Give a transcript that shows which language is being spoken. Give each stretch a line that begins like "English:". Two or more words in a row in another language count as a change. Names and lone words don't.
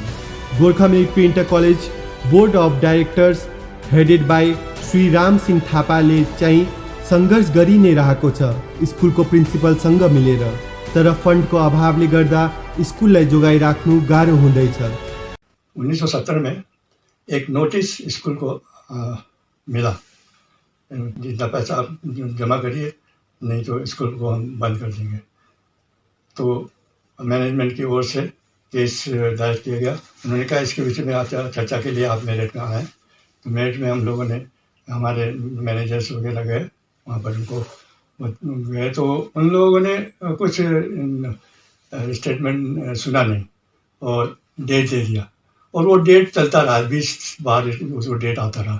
Nepali: गोर्खा मिलिट्री इन्टर कलेज
English: board of directors headed by
Nepali: श्री राम सिंह थापाले चाहिँ सङ्घर्ष गरि नै रहेको छ स्कुलको प्रिन्सिपलसँग मिलेर, तर फन्डको अभावले गर्दा स्कुललाई जोगाइराख्नु गाह्रो हुँदैछ।
Hindi: 1970 में एक नोटिस स्कूल को मिला, जितना पैसा आप जमा करिए नहीं तो स्कूल को हम बंद कर देंगे। तो मैनेजमेंट की ओर से केस दायर किया गया। उन्होंने कहा इसके विषय में आप चर्चा के लिए आप मेरठ में आए। तो मेरठ में हम लोगों ने हमारे मैनेजर्स वगैरह गए, वहाँ पर उनको गए तो उन लोगों ने कुछ स्टेटमेंट सुना नहीं और डेट दे दिया, और वो डेट चलता रहा, 20 बार वो डेट आता रहा।